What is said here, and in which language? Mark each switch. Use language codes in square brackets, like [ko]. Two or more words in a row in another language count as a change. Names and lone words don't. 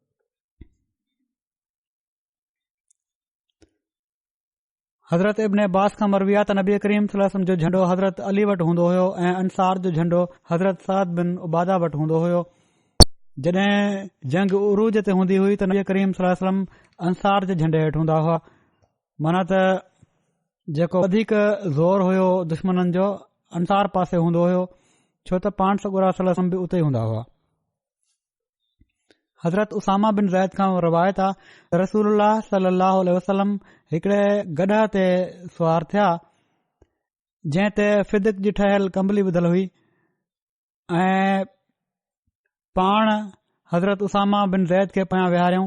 [sd] हज़रत इब्न अब्बास खां मरवी आहे त नबी करीम [ar] صلى الله عليه وسلم [sd] जो झंडो हज़रत अली वटि हूंदो हुयो ऐं अंसार जो झंडो हज़रत सअद बिन उबादा वटि हूंदो हुयो। जॾहिं जंग उरूज ते हूंदी हुई त नबी करीम [ar] صلى الله عليه وسلم [sd] अंसार जे झंडे हेठि हूंदा हुआ। माना त जेको वधीक ज़ोर हुयो दुश्मननि जो अंसार पासे हूंदो हुयो, छो त पाण सॻोरा सलम बि उते हूंदा हुआ। हज़रत उसामा बिन ज़ैद खां रवायत आहे [ar] رسول الله صلى الله عليه وسلم [sd] हिकड़े गॾह ते सुवार थिया जंहिं ते फिदिक जी ठहियल कंबली विधल हुई ऐं पाण हज़रत उसामा बिन ज़ैद खे पिया विहारियऊं।